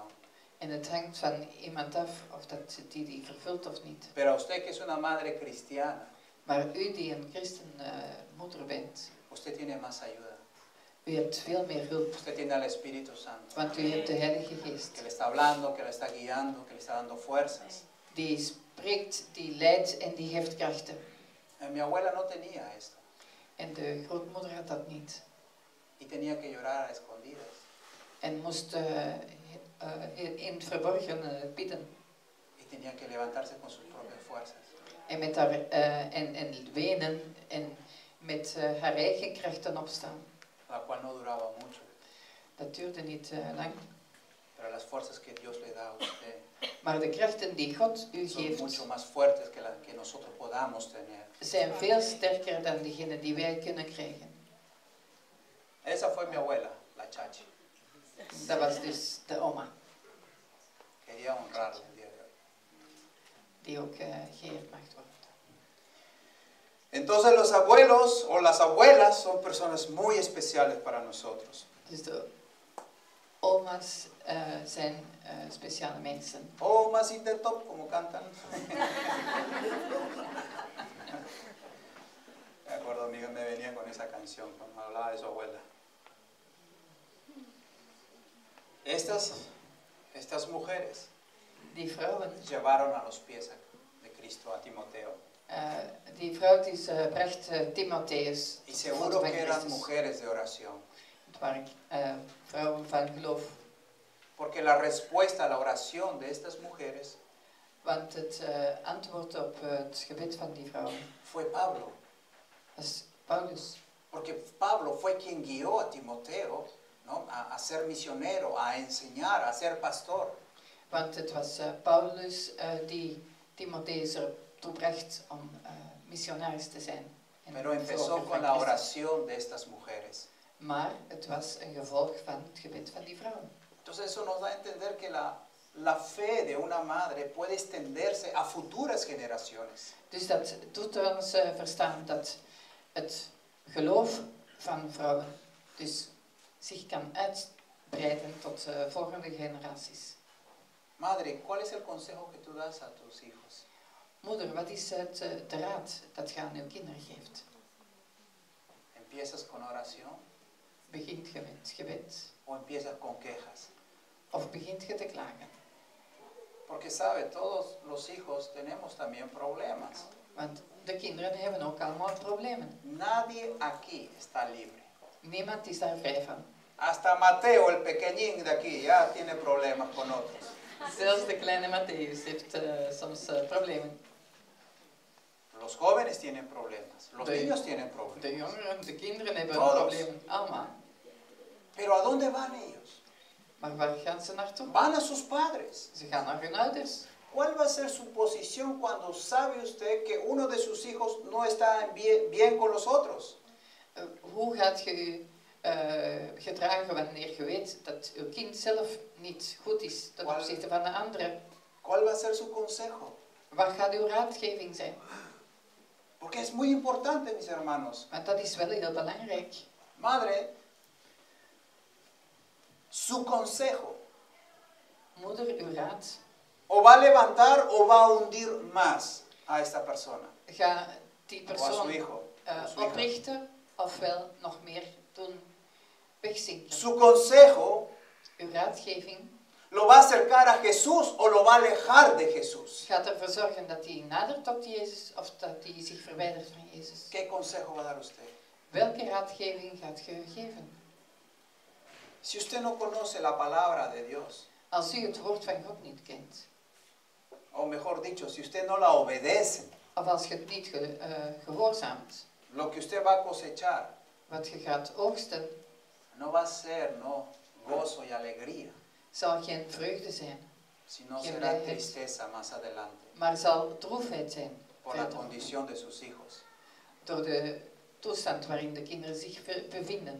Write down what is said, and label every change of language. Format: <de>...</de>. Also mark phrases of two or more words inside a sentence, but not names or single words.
<nl>En het hangt van iemand af of dat die vervult of niet.</nl> <es>Pero a usted que es una madre cristiana,</es> <nl>Maar u die een christenmoeder bent,</nl> <es>usted tiene más ayuda.</es> <nl>u hebt veel meer hulp.</nl> <es>Usted tiene al Espíritu Santo,</es> <nl>Want u hebt de Heilige Geest.</nl> <es>que le está hablando, que le está guiando, que le está dando fuerzas.</es> <nl>Die spreekt, die leidt en die geeft krachten.</nl> <es>Mi abuela no tenía esto</es> <nl>En de grootmoeder had dat niet.</nl> <es>y tenía que llorar a escondidas.</es> <nl>En moest in het verborgen bidden.</nl> <es>Y tenía que levantarse con sus propias fuerzas.</es> <nl>En met haar en wenen en met haar eigen krachten opstaan.</nl> <es>La cual no duraba mucho.</es> <nl>Dat duurde niet lang.</nl> <es>Pero las fuerzas que Dios le da a usted</es> <nl>Maar de krachten die God u</nl> <es>son</es> <nl>geeft,</nl> <es>mucho más fuertes que las que nosotros podamos tener.</es> <nl>zijn veel sterker dan degene die wij kunnen krijgen.</nl> <es>Esa fue mi abuela, la Chachi.</es> <nl>Dat was dus de oma,</nl> <es>Quería honrarla el día de hoy.</es> <nl>die ook geëerd mag worden.</nl> <es>Entonces los abuelos o las abuelas son personas muy especiales para nosotros.</es> <nl>Dus de oma's zijn speciale mensen.</nl> <es>Oh, más top, como cantan. Me acuerdo, amigas me venían con esa canción cuando hablaba de su abuela. Estas mujeres</es> <nl>Die vrouwen,</nl> <es>llevaron a los pies de Cristo a Timoteo.</es> <nl>die vrouw die ze bracht Timotheus.</nl> <es>Y</es> <nl>tot</nl> <es>seguro</es> <nl>God van</nl> <es>que eran</es> <nl>Christus.</nl> <es>mujeres de oración.</es> <nl>Het waren vrouwen van geloof.</nl> <es>Porque la respuesta a la oración de estas mujeres</es> <nl>Want het antwoord op het gebed van die vrouwen</nl> <es>fue Pablo.</es> <nl>was Paulus.</nl> <es>Porque Pablo fue quien guió a Timoteo, ¿no? a ser misionero, a enseñar, a ser pastor.</es> <nl>Want het was Paulus die Timotheus ertoe bracht om missionaris te zijn.</nl> <es>Pero empezó con la oración de estas mujeres.</es> <nl>Maar het was een gevolg van het gebed van die vrouwen.</nl> <es>Entonces eso nos da a entender que la fe de una madre puede extenderse a futuras generaciones.</es> <nl>Dus dat doet ons verstaan dat het geloof van vrouwen dus zich kan uitbreiden tot volgende generaties.</nl> <es>Madre, ¿cuál es el consejo que tú das a tus hijos?</es> <nl>Moeder, wat is de raad dat je aan uw kinderen geeft?</nl> <es>¿Empiezas con oración</es> <nl>Begint je met gebed</nl> <es>o empiezas con quejas?</es> <nl>of begint je te klagen?</nl> <es>Porque sabe, todos los hijos tenemos también problemas.</es> <nl>Want de kinderen hebben ook allemaal problemen.</nl> <es>Nadie aquí está libre.</es> <nl>Niemand is daar vrij van.</nl> <es>Hasta Mateo, el pequeñín de aquí, ya tiene problemas con otros.</es> <nl>Zelfs de kleine Matthäus heeft soms problemen.</nl> <es>Los jóvenes tienen problemas, los</es> <nl>De-</nl> <es>niños tienen problemas.</es> <nl>De jongeren, de kinderen hebben</nl> <es>Todos.</es> <nl>problemen. Allemaal.</nl> <es>Pero ¿a dónde van ellos?</es> <nl>Maar waar gaan ze naartoe?</nl> <es>Van a sus padres.</es> <nl>Ze gaan naar hun ouders.</nl> <es>¿Cuál va a ser su posición cuando sabe usted que uno de sus hijos no está bien con los otros?</es> <nl>Hoe gaat je je gedragen wanneer je weet dat uw kind zelf niet goed is ten Wel- opzichte van de anderen?</nl> <es>¿Cuál va a ser su consejo?</es> <nl>Wat gaat uw raadgeving zijn?</nl> <es>Porque es muy importante, mis hermanos.</es> <nl>Want dat is wel heel belangrijk.</nl> <es>Madre, su consejo</es> <nl>Moeder, uw raad.</nl> <es>o va a levantar o va a hundir más a esta persona</es> <nl>Ga die</nl> <es>o a su</es> <nl>persoon</nl> <es>hijo. O su hija.</es> <nl>oprichten ofwel nog meer doen wegzinken.</nl> <es>Su consejo</es> <nl>Uw raadgeving</nl> <es>lo va a acercar a Jesús o lo va a alejar de Jesús.</es> <nl>gaat ervoor zorgen dat hij nadert tot Jezus of dat hij zich verwijdert van Jezus.</nl> <es>¿Qué consejo va a dar usted?</es> <nl>Welke raadgeving gaat je geven?</nl> <es>Si usted no conoce la palabra de Dios,</es> <nl>Als u het woord van God niet kent,</nl> <es>o mejor dicho, si usted no la obedece,</es> <nl>of als je het niet gehoorzaamt,</nl> <es>lo que usted va a cosechar</es> <nl>wat je gaat oogsten,</nl> <es>no va a ser gozo y alegría,</es> <nl>zal geen vreugde zijn,</nl> <es>sino Quien será deje- tristeza más adelante</es> <nl>maar zal droefheid zijn.</nl> <es>por la</es> <nl>verder,</nl> <es>condición de sus hijos.</es> <nl>door de toestand waarin de kinderen zich bevinden.</nl>